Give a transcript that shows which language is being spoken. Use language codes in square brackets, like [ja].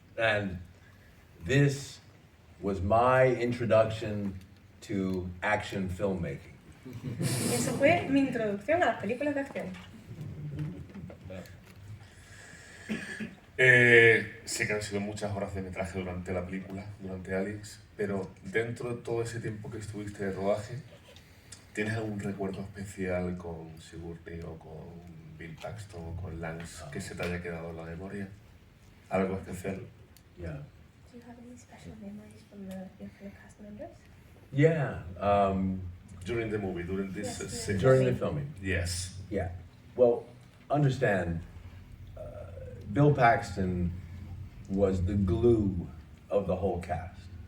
[en] And this was my introduction to action filmmaking. [es] Y eso fue mi introducción a las películas de acción. Sé que han sido muchas horas de metraje durante la película, durante Alex, pero dentro de todo ese tiempo que estuviste de rodaje, ¿tienes algún recuerdo especial con Sigourney o con Bill Paxton o con Lance que se te haya quedado en la memoria? ¿Algo especial? [en] Yeah. Do you have any special memories from your fellow cast members? Yeah. During the movie, during this Yes, scene? During the filming. Yes. Yeah. Well, understand, Bill Paxton was the glue of the whole cast.